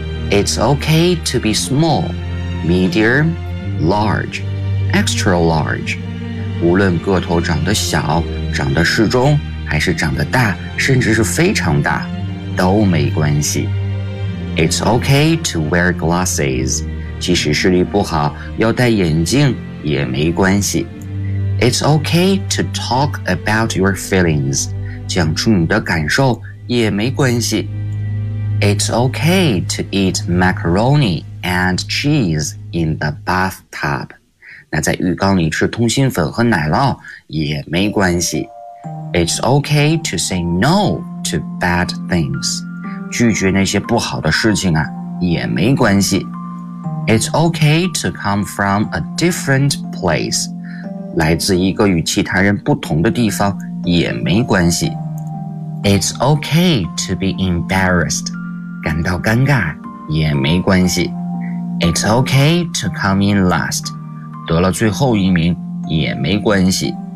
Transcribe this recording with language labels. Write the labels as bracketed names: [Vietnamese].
[English] It's okay to be small, medium, large, extra large. [Chinese] 无论个头长得小、长得适中、还是长得大、甚至是非常大，都没关系。 [English] It's okay to wear glasses. [Chinese] 即使视力不好，要戴眼镜也没关系。 [English] It's okay to talk about your feelings. [Chinese] 讲出你的感受也没关系。 [English] It's okay to eat macaroni and cheese in the bathtub. [Chinese] 那在浴缸里吃通心粉和奶酪也没关系。 [English] It's okay to say no to bad things. [Chinese] 拒绝那些不好的事情啊，也没关系。 [English] It's okay to come from a different place. [Chinese] 来自一个与其他人不同的地方也没关系。 [English] It's okay to be embarrassed. [Chinese] 感到尴尬也没关系。 [English] It's okay to come in last. [Chinese] 得了最后一名也没关系。